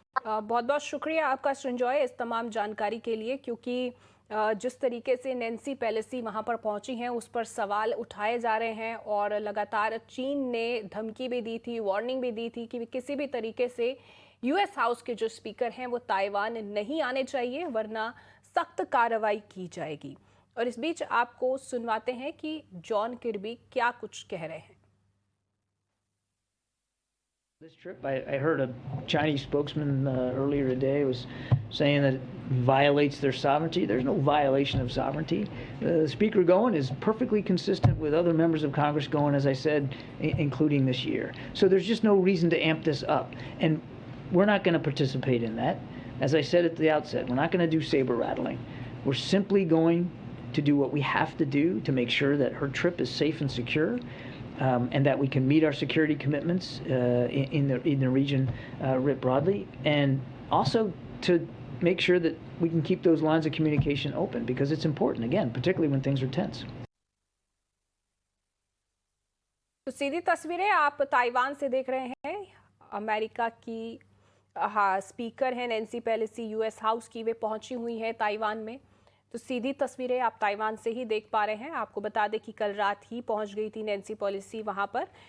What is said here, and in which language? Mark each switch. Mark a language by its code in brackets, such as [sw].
[hi] बहुत बहुत शुक्रिया आपका सृंजॉय इस तमाम जानकारी के लिए, क्योंकि जिस तरीके से नैन्सी पेलोसी वहां पर पहुंची हैं उस पर सवाल उठाए जा रहे हैं और लगातार चीन ने धमकी भी दी थी, वार्निंग भी दी थी कि किसी भी तरीके से यूएस हाउस के जो स्पीकर हैं वो ताइवान नहीं आने चाहिए, वरना सख्त कार्रवाई की जाएगी। और इस बीच आपको सुनवाते हैं कि जॉन किर्बी क्या कुछ कह रहे हैं। [en] This trip, I heard a Chinese spokesman earlier today was saying that it violates their sovereignty. There's no violation of sovereignty. Speaker going is perfectly consistent with other members of Congress going, as I said, including this year. So there's just no reason to amp this up. And we're not going to participate in that. As I said at the outset, we're not going to do saber rattling. We're simply going to do what we have to do to make sure that her trip is safe and secure. And that we can meet our security commitments in the region writ broadly, and also to make sure that we can keep those lines of communication open, because it's important, again, particularly when things are tense. [hi] तो सीधी तस्वीरें आप Taiwan से देख रहे हैं। America की speaker हैं Nancy Pelosi, US house की, वे पहुंची हुई है ताइवान में। तो सीधी तस्वीरें आप ताइवान से ही देख पा रहे हैं। आपको बता दें कि कल रात ही पहुंच गई थी नैन्सी पेलोसी वहां पर।